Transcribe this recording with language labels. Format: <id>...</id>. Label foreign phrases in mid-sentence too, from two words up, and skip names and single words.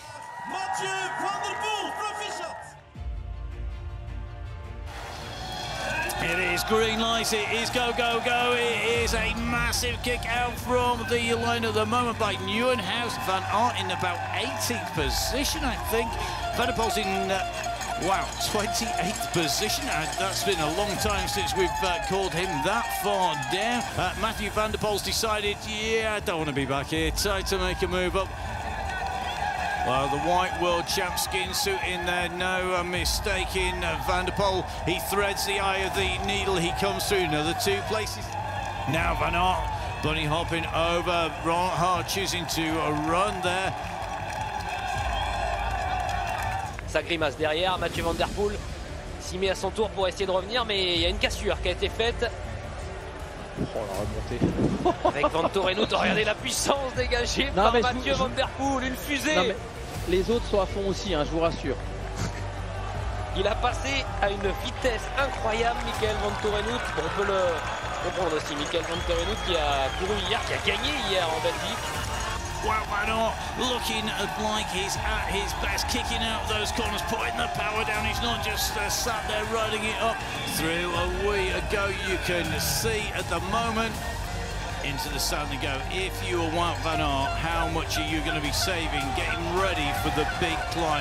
<en>It is green lights, it is go, go, go. It is a massive kick out from the line at the moment by Nieuwenhuis. Van Aert in about 18th position, I think. Van der Poel's in, 28th position. That's been a long time since we've called him that far down. Mathieu van der Poel's decided, I don't want to be back here. Time to make a move up. Well, the white world champ skin suit in there, no mistake in Van der Poel. He threads the eye of the needle, he comes through another 2 places. Now Van Aert, bunny hopping over, hard choosing to run there.</en> <fr>Ça grimace derrière, Mathieu van der Poel s'y met à son tour pour essayer de revenir, mais il y a une cassure qui a été faite. Oh la remontée. Avec Van Torenhout, regardez la puissance dégagée par Mathieu van der Poel, une fusée. Non, mais les autres sont à fond aussi, je vous rassure. Il a passé à une vitesse incroyable, Michael Van Torenhout. On peut le comprendre aussi, Michael Van Torenhout qui a couru hier, qui a gagné hier en Belgique.</fr> <en>Wout van Aert looking like he's at his best, kicking out those corners, putting the power down. He's not just sat there riding it up. Through a wee ago, you can see at the moment into the sun to go. If you are Wout van Aert, how much are you going to be saving, getting ready for the big climb?</en>